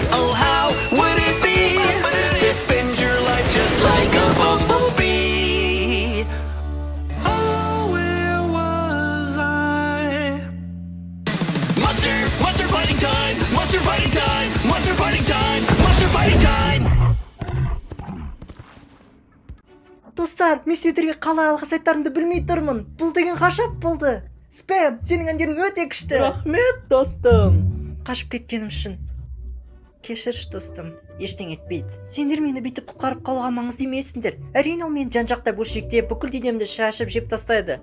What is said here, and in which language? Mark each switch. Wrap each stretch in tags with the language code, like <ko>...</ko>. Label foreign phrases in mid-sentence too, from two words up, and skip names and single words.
<en>Oh, how would it be to spend your life just like a bumblebee? Oh, where was I? Monster, monster fighting time, monster fighting time, monster fighting time, monster fighting time.</en> <kk>Достар, мен сендерге қалай алғыс айтарымды білмей тұрмын. Бұл деген ғажап болды. Спэм, сенің әндерің өте күшті. Рахмет, достым. Қашып кеткенім үшін кешірші, достым. Ештеңе етпейді. Сендер мені бүйтіп құтқарып қалуға маңызды емессіңдер. Әрине ол мені жан-жақтап бөлшектеп, бүкіл денемді шашып жеп тастайды.</kk>